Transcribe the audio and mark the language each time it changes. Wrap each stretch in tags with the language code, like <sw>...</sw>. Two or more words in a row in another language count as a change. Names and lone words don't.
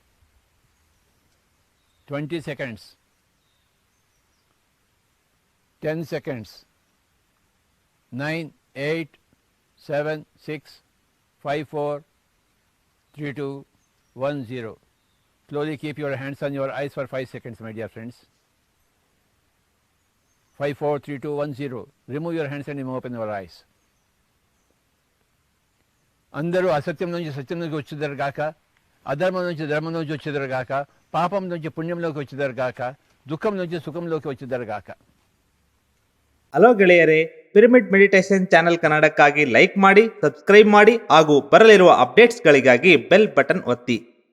<en>20 seconds, 10 seconds, 9, 8, 7, 6, 5, 4, 3, 2, 1, 0. Slowly keep your hands on your eyes for 5 seconds, my dear friends. 5, 4, 3, 2, 1, 0. Remove your hands and open your eyes.</en> <te>అందరూ అసత్యం నుంచి సత్యం నుంచి వచ్చేదారు గాక, అధర్మం నుంచి ధర్మం నుంచి వచ్చేదారు గాక, పాపం నుంచి పుణ్యంలోకి వచ్చేదారు గాక, దుఃఖం నుంచి సుఖంలోకి వచ్చేదారు గాక.</te> <kn>ಹಲೋ ಗೆಳೆಯರೇ, ಪಿರಮಿಡ್ ಮೆಡಿಟೇಷನ್ ಚಾನೆಲ್ ಕನ್ನಡಕ್ಕಾಗಿ ಲೈಕ್ ಮಾಡಿ, ಸಬ್ಸ್ಕ್ರೈಬ್ ಮಾಡಿ ಹಾಗೂ ಬರಲಿರುವ ಅಪ್ಡೇಟ್ಸ್ಗಳಿಗಾಗಿ</kn> <en>bell button</en> <kn>ಒತ್ತಿ.</kn>